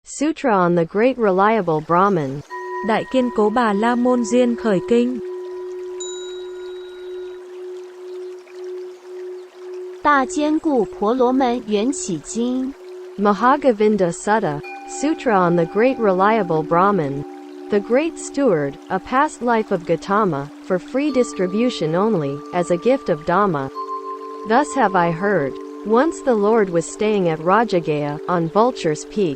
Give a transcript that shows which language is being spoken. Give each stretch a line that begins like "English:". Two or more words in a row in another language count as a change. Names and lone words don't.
English: Sutra on the Great Reliable Brahman.
Vietnamese: Đại Kiên Cố Bà La Môn Duyên Khởi Kinh.
Chinese: 大坚固婆罗门缘起经
English: Mahagovinda Sutta Sutra on the Great Reliable Brahman. The Great Steward, a past life of Gotama, for free distribution only, as a gift of Dhamma. Thus have I heard. Once the Lord was staying at Rajagaya, on Vulture's Peak.